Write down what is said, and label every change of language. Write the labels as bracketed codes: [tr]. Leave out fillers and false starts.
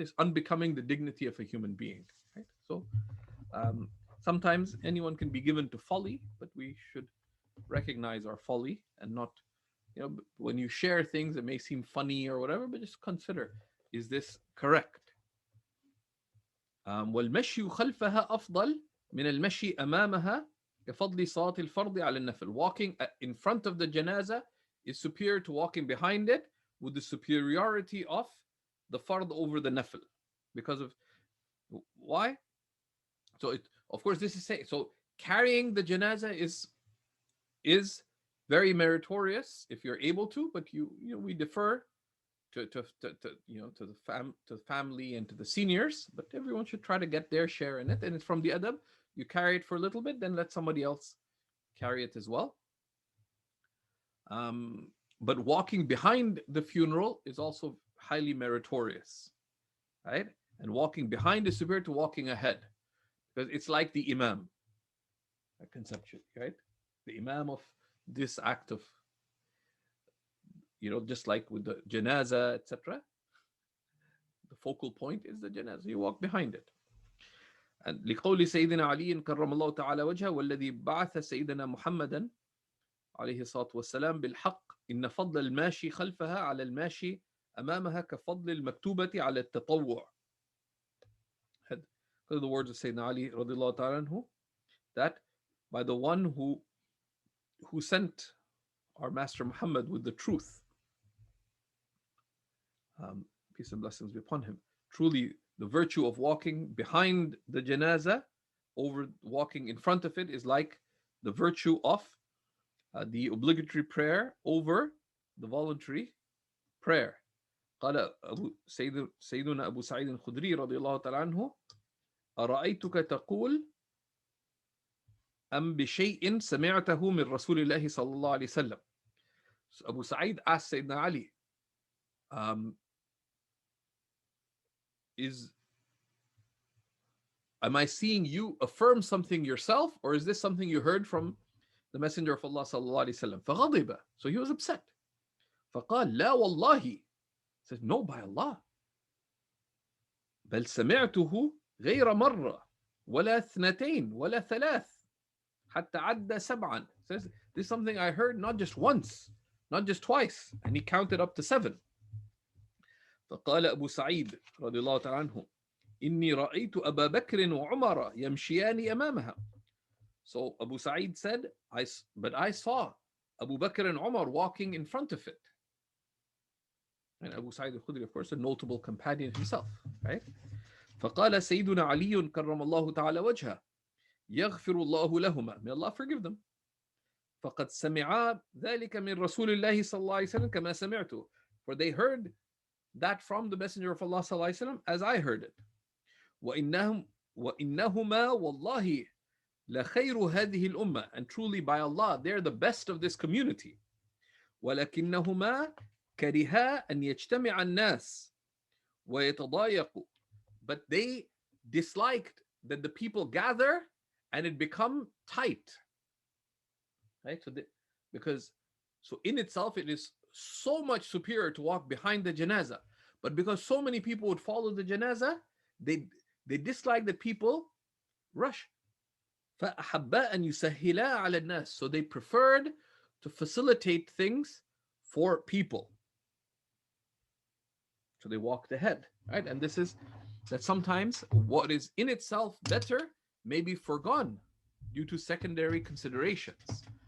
[en] It's unbecoming the dignity of a human being, right? So sometimes anyone can be given to folly, but we should recognize our folly and not, you know, when you share things that may seem funny or whatever, but just consider, is this correct? [ar] والمشي خلفها أفضل من المشي أمامها كفضل صلاة الفرض على النفل. [en] Walking in front of the janazah is superior to walking behind it, with the superiority of the fard over the nafil. Because of why? So it, of course, this is saying, so carrying the janazah is very meritorious if you're able to, but you know, we defer to you know, to the family and to the seniors, but everyone should try to get their share in it. And it's from the adab, you carry it for a little bit, then let somebody else carry it as well. But walking behind the funeral is also highly meritorious, right? And walking behind is superior to walking ahead, because it's like the imam, conceptually, right? The imam of this act of, you know, just like with the janazah, etc. The focal point is the janazah. You walk behind it. [ar] And لقول سيدنا علي كرم الله تعالى وجهه والذي بعث سيدنا محمدا عليه الصلاة والسلام بالحق إن فضل الماشي خلفها على الماشي أمامها كفضل المكتوبة على التطوع. [en] Because of the words of Sayyidina Ali [ar] رضي الله تعالى عنه, [en] that by the one who sent our Master Muhammad with the truth, peace and blessings be upon him. Truly, the virtue of walking behind the janazah over walking in front of it is like the virtue of the obligatory prayer over the voluntary prayer. [ar] قال سيدنا أبو سعيد الخدري رضي الله تعالى عنه أرأيتك تقول أم بشيء سمعته من رسول الله صلى الله عليه وسلم. [en] So Abu Sa'id asked Sayyidina Ali, am I seeing you affirm something yourself, or is this something you heard from the Messenger of Allah [ar] صلى الله عليه وسلم? فغضب. [en] So he was upset. [ar] فقال لا والله. [en] He said, no, by Allah. [ar] بل سمعته غير مرة ولا اثنتين ولا ثلاث حتى عد سبعا. [en] Says, this is something I heard not just once, not just twice. And he counted up to 7. [ar] فقال أبو سعيد رضي الله تعالى عنه إني رأيت أبا بكر وعمر يمشيان أمامها. [en] So Abu Sa'id said, but I saw Abu Bakr and Umar walking in front of it. And Abu Sa'id al-Khudri, of course, a notable companion himself, right? [ar] فقال سيدنا علي كرم الله تعالى وجهه يغفر الله لهما. [en] May Allah forgive them. [ar] فقد سمعا ذلك من رسول الله صلى الله عليه وسلم كما سمعته. [en] For they heard that from the Messenger of Allah [ar] صلى الله عليه وسلم [en] as I heard it. [ar] وإنهما والله لخير هذه الأمة. [en] And truly by Allah, they're the best of this community. [ar] ولكنهما كرها أن يجتمع الناس ويتضايقوا. [en] But they disliked that the people gather and it become tight. Right? So in itself, it is so much superior to walk behind the janazah. But because so many people would follow the janazah, they dislike that people rush. [ar] فأحبا أن يسهلا على الناس. [en] So they preferred to facilitate things for people. So they walked ahead, right? And this is that sometimes what is in itself better may be forgone due to secondary considerations.